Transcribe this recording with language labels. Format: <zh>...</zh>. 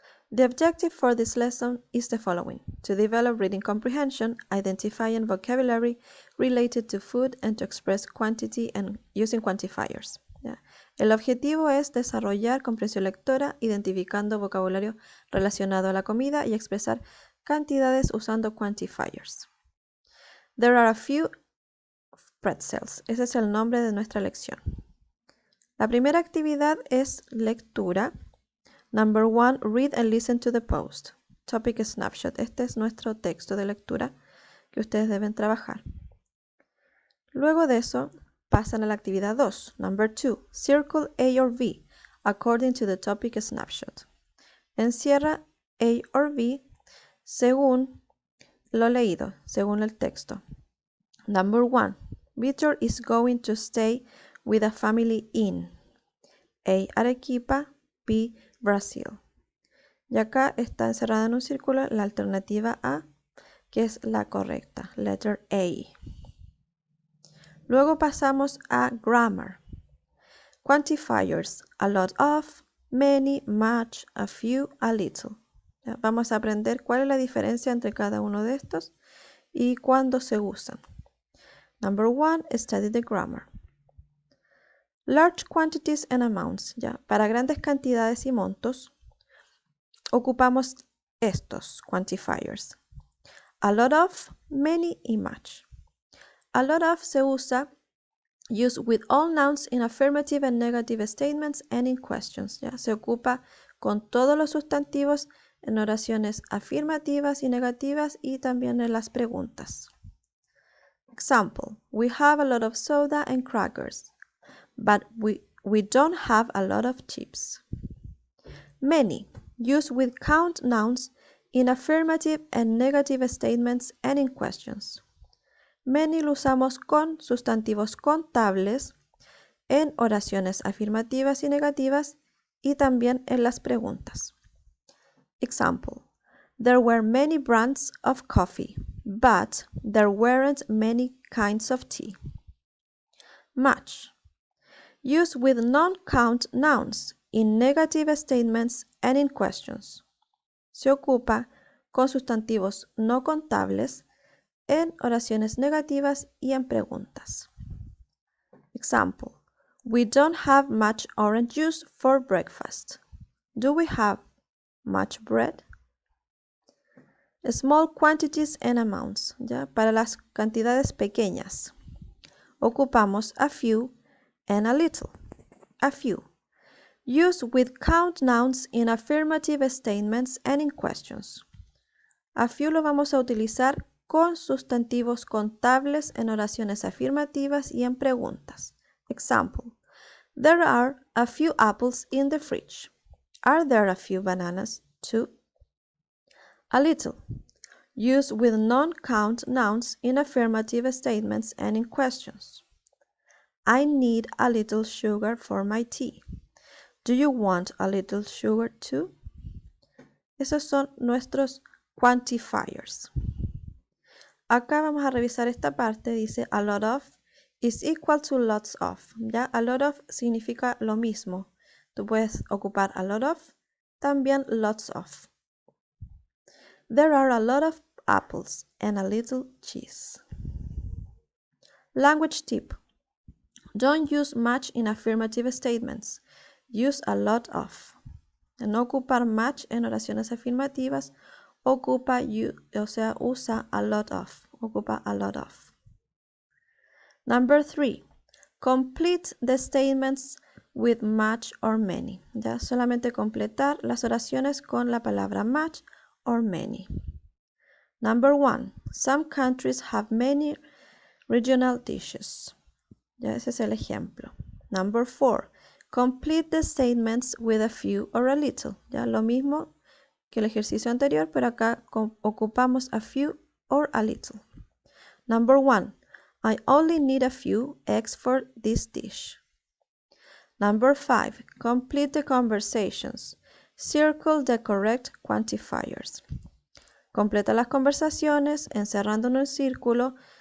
<en>The objective for this lesson is the following: to develop reading comprehension, identifying vocabulary related to food, and to express quantity and using quantifiers.</en> <es>El objetivo es desarrollar comprensión lectora, identificando vocabulario relacionado a la comida y expresar cantidades usando quantifiers.</es> <en>There are a few pretzels.</en> <es>Ese es el nombre de nuestra lección. La primera actividad es lectura.</es> <en>Number 1, read and listen to the post. Topic snapshot.</en> <es>Este es nuestro texto de lectura que ustedes deben trabajar.</es> <en>Luego de eso, pasan a la actividad 2. Number 2, circle A or B according to the topic snapshot.</en> <es>Encierra A or B según lo leído, según el texto.</es> <en>Number 1, Victor is going to stay with a family in A, Arequipa, B, Brasil.</en> <es>Y acá está encerrada en un círculo la alternativa A, que es la correcta, letter A. Luego pasamos a grammar.</es> <en>Quantifiers: a lot of, many, much, a few, a little.</en> <es>Ya, vamos a aprender cuál es la diferencia entre cada uno de estos y cuándo se usan.</es> <en>Number 1, study the grammar. Large quantities and amounts.</en> <es>Ya, para grandes cantidades y montos, ocupamos estos quantifiers.</es> <en>A lot of, many y much. A lot of se usa used with all nouns in affirmative and negative statements and in questions.</en> <es>Ya, se ocupa con todos los sustantivos en oraciones afirmativas y negativas y también en las preguntas.</es> <en>Example: we have a lot of soda and crackers, but we don't have a lot of chips. Many, used with count nouns in affirmative and negative statements and in questions.</en> <es>Many lo usamos con sustantivos contables en oraciones afirmativas y negativas y también en las preguntas.</es> <en>Example: there were many brands of coffee, but there weren't many kinds of tea. Much, used with non-count nouns in negative statements and in questions.</en> <es>Se ocupa con sustantivos no contables en oraciones negativas y en preguntas.</es> <en>Example: we don't have much orange juice for breakfast. Do we have much bread? Small quantities and amounts. ¿Ya?</en> <es>Para las cantidades pequeñas, ocupamos a few and a little.</es> <en>A few, used with count nouns in affirmative statements and in questions.</en> <es>A few lo vamos a utilizar con sustantivos contables en oraciones afirmativas y en preguntas.</es> <en>Example: there are a few apples in the fridge. Are there a few bananas too? A little, used with non-count nouns in affirmative statements and in questions. I need a little sugar for my tea. Do you want a little sugar too?</en> <es>Esos son nuestros quantifiers. Acá vamos a revisar esta parte.</es> <en>Dice a lot of is equal to lots of.</en> <es>¿Ya? A lot of significa lo mismo. Tú puedes ocupar a lot of, también lots of.</es> <en>There are a lot of apples and a little cheese. Language tip: don't use much in affirmative statements. Use a lot of. No ocupar much en oraciones afirmativas, ocupa usa a lot of.</en> <es>Ocupa a lot of.</es> <en>Number 3, complete the statements with much or many.</en> <es>Ya, solamente completar las oraciones con la palabra much or many.</es> <en>Number 1, some countries have many regional dishes. Ya, ese es el ejemplo. Number 4, complete the statements with a few or a little.</en> <es>Ya, lo mismo que el ejercicio anterior, pero acá ocupamos a few or a little.</es> <en>Number 1, I only need a few eggs for this dish. Number 5, complete the conversations. Circle the correct quantifiers. Completa las conversaciones encerrando en un círculo</en>